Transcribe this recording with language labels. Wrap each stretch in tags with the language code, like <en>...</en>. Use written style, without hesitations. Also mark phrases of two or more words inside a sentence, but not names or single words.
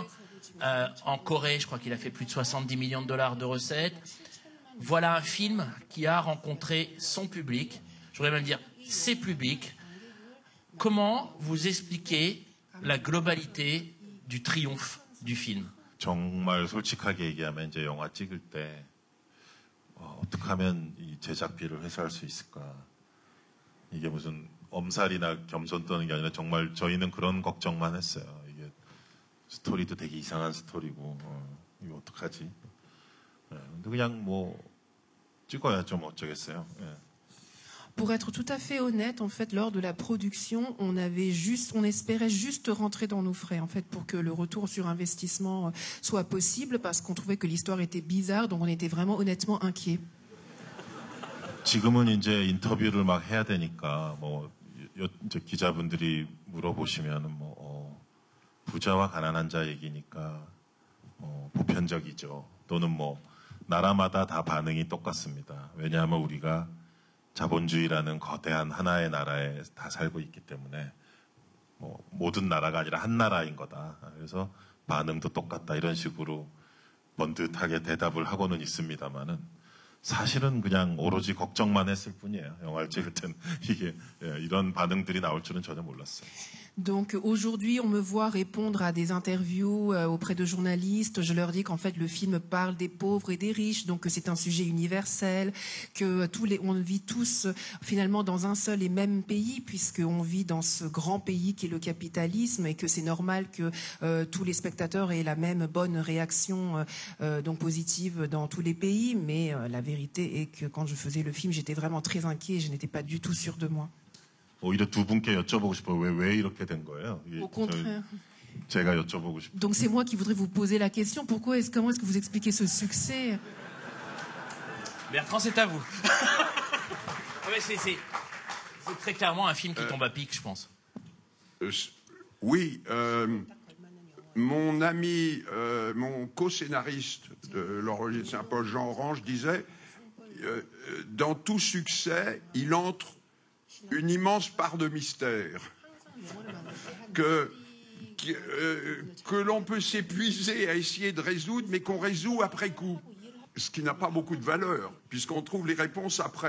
<fr>En Corée, je crois qu'il a fait plus de 70 millions de dollars de recettes. Voilà un film qui a rencontré son public. Je voudrais même dire ses publics. Comment vous expliquez la globalité du triomphe du film?</fr> <ko>정말 솔직하게 얘기하면 이제 영화 찍을 때 어떻게 하면 이 제작비를 회수할 수 있을까? 이게 무슨 엄살이나 겸손 떠는 게 아니라 정말 저희는 그런 걱정만 했어요. 이게 스토리도 되게 이상한 스토리고 이거 어떡하지? 근데 그냥 뭐 찍어야죠, 뭐 어쩌겠어요.</ko> <fr>Pour être tout à fait honnête, en fait, lors de la production, on espérait juste rentrer dans nos frais, en fait, pour que le retour sur investissement soit possible, parce qu'on trouvait que l'histoire était bizarre, donc on était vraiment honnêtement inquiets.</fr> <ko>지금은 이제 인터뷰를 막 해야 되니까 뭐 이제 기자분들이 물어보시면은 뭐 부자와 가난한 자 얘기니까 보편적이죠. 또는 뭐 나라마다 다 반응이 똑같습니다. 왜냐하면 우리가 자본주의라는 거대한 하나의 나라에 다 살고 있기 때문에 뭐 모든 나라가 아니라 한 나라인 거다. 그래서 반응도 똑같다. 이런 식으로 번듯하게 대답을 하고는 있습니다만은 사실은 그냥 오로지 걱정만 했을 뿐이에요. 영화를 찍을 땐 이게 이런 반응들이 나올 줄은 전혀 몰랐어요.</ko> <fr>Donc aujourd'hui, on me voit répondre à des interviews auprès de journalistes. Je leur dis qu'en fait, le film parle des pauvres et des riches, donc que c'est un sujet universel, que on vit tous finalement dans un seul et même pays, puisqu'on vit dans ce grand pays qui est le capitalisme, et que c'est normal que tous les spectateurs aient la même bonne réaction donc positive dans tous les pays. Mais la vérité est que quand je faisais le film, j'étais vraiment très inquiet et je n'étais pas du tout sûre de moi.</fr> <ko>오히려 두 분께 여쭤보고 싶어요. 왜 이렇게 된 거예요?</ko> <fr>Au contraire.</fr> <ko>제가 여쭤보고 싶어요.</ko> <fr>Donc c'est moi qui voudrais vous poser la question. Comment est-ce que vous expliquez ce succès? Bertrand, c'est à vous. C'est très clairement un film qui tombe à pic, je pense. Oui. Mon ami, mon co-scénariste de l'Horloger de Saint-Paul, Jean Orange, disait dans tout succès, il entre une immense part de mystère que l'on peut s'épuiser à essayer de résoudre, mais qu'on résout après coup, ce qui n'a pas beaucoup de valeur, puisqu'on trouve les réponses après.</fr>